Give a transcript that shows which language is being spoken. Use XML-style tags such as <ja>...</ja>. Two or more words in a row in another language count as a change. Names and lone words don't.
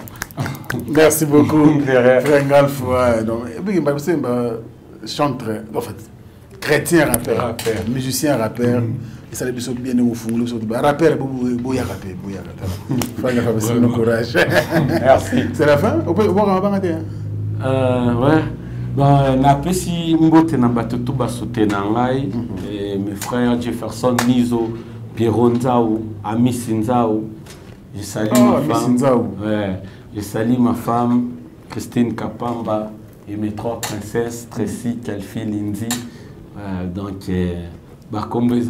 <fr>Merci beaucoup, frère Ngalf. Chanteur, en fait, chrétien rappeur, musicien rappeur. Et ça les bien au fond, rappeur, bouya rappeur, bouya rappeur. Courage. Merci. C'est la fin. On peut voir un banc. Ouais. Bon, n'apprécie</fr> <ln>mbote na batutu basote na ngai</ln> <fr>mes frères Jefferson Nizo, Pierrot Nzao, Ami Sinzao. Je salue ma femme. Ouais. Je salue ma femme Christine Kapamba et mes 3 princesses, Tracy, Kelfi, Lindsay. Donc, merci</fr>